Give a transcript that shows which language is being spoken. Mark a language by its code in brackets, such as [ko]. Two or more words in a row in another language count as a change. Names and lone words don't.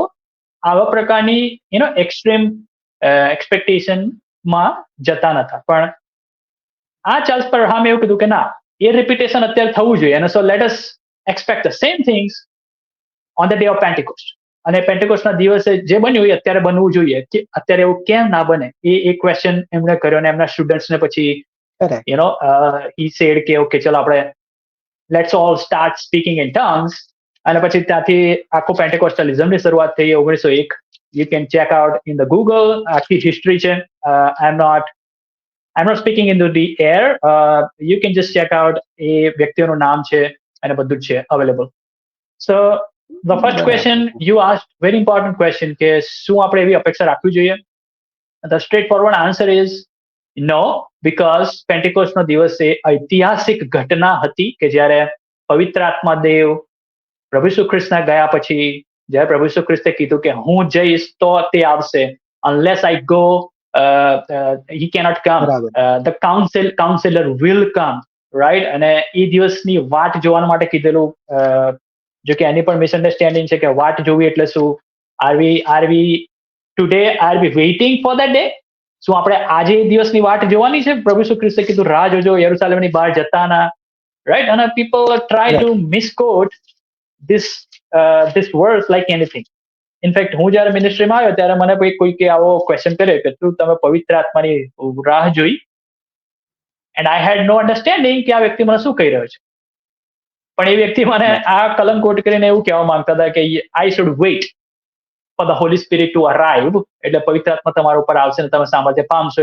[gu] આવા પ્રકારની [en] extreme expectationમાં [gu] જતા નતા પણ આ ચાર્લ્સ પરહામે એવું કીધું કે ના એ રિપીટેશન અત્યારે થવું જોઈએ અને [en] so let us expect the same things on the day of Pentecost [gu] અને પેન્ટિકોસ્ટના દિવસે જે બન્યું એ અત્યારે બનવું જોઈએ કે અત્યારે એવું કેમ ના બને એ એક ક્વેશ્ચન એમણે કર્યો અને એમના સ્ટુડન્ટ્સને પછી [en] Correct. he said [gu] કે ઓકે ચલો આપણે [en] let's all start speaking in tongues [gu] અને પછી ત્યાંથી આખું પેન્ટિકોસ્ટલિઝમની શરૂઆત થઈ [en] 1901 you can check out in the Google [gu] આખી હિસ્ટ્રી છે [en] I'm not speaking into the air. You can just check out a [gu] વ્યક્તિઓનું નામ છે અને બધું જ છે [en] available. So the first question [gu] બરાબર. [en] you asked, very important question [gu] કે શું આપણે એવી અપેક્ષા રાખવી જોઈએ? [en] The straightforward answer is no, because [gu] પેન્ટિકોસ્ટનો દિવસ એ ઐતિહાસિક ઘટના હતી કે જ્યારે પવિત્ર આત્મા દેવ પ્રભુ ઈસુ ખ્રિસ્તના ગયા પછી જ્યારે પ્રભુ ઈસુ ખ્રિસ્તે કીધું કે હું જઈશ તો તે આવશે [en] unless I go he cannot come. [gu] બરાબર. [en] The counselor will come, right? [gu] અને એ દિવસની વાટ જોવા માટે કીધેલું જો કે એની પણ મિસઅન્ડરસ્ટેન્ડિંગ છે કે વાટ જોવી એટલે શું [en] are we today are we waiting for that day [gu] શું આપણે આજે એ દિવસની વાટ જોવાની છે પ્રભુ ઈસુ ખ્રિસ્તે કીધું રાહ જોજો યરુશલેમની બહાર જતા ના રાઈટ અને [en] people try to Correct. misquote this this words like anything. [gu] ઇનફેક્ટ હું જયારે મિનિસ્ટ્રીમાં આવ્યો ત્યારે મને કોઈકે આવો ક્વેશ્ચન કર્યો કે તું તમે પવિત્ર આત્માની રાહ જોઈ, [en] and I had no understanding [gu] કે આ વ્યક્તિ મને શું કહી રહ્યો છે. પણ એ વ્યક્તિ મને આ કલમ કોટ કરીને એવું કહેવા માંગતા હતા કે [en] I should wait for the Holy Spirit to arrive, [gu] એટલે પવિત્ર આત્મા તમારા ઉપર આવશે ને તમે સામર્થ્ય પામશો.